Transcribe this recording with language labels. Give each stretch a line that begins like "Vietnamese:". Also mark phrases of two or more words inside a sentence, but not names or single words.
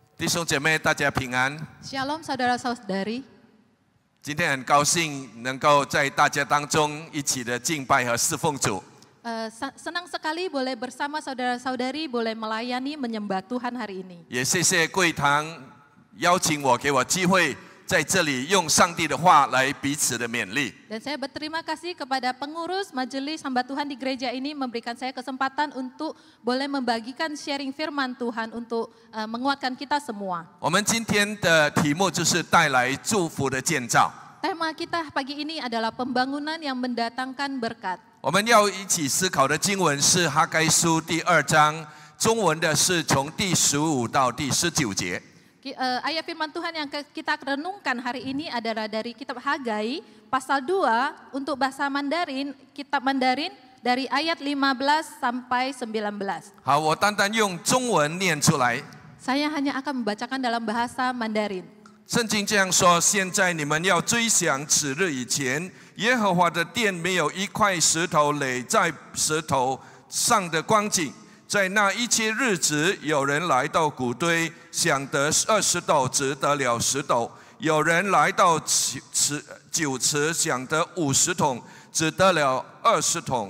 Chinese: 兄姐妹，大家平安。
Indonesian: Shalom saudara-saudari.
Chinese: 今天很高兴能够在大家当中一起的敬拜和侍奉主。
Indonesian: Senang sekali boleh bersama saudara-saudari, boleh melayani, menyembah Tuhan hari ini.
Chinese: 也谢谢贵堂邀请我，给我机会在这里用上帝的话来彼此的勉励。
Indonesian: Dan saya berterima kasih kepada pengurus majelis hamba Tuhan di gereja ini memberikan saya kesempatan untuk boleh membagikan sharing firman Tuhan untuk menguatkan kita semua.
Chinese: 我们今天的题目就是带来祝福的建造。
Indonesian: Tema kita pagi ini adalah pembangunan yang mendatangkan berkat.
Chinese: 我们要一起思考的经文是哈该书第2章，中文的是从第15到第19节。
Indonesian: Ayat firman Tuhan yang kita renungkan hari ini adalah dari kitab Hagai pasal 2 untuk bahasa Mandarin, kitab Mandarin dari ayat 15 sampai 19.
Chinese: 好，我单单用中文念出来。
Indonesian: Saya hanya akan membacakan dalam bahasa Mandarin.
Chinese: 圣经这样说：现在你们要追想此日以前，耶和华的殿没有一块石头垒在石头上的光景。在那一切日子，有人来到谷堆，想得20斗，只得了10斗；有人来到酒池，想得50桶，只得了20桶。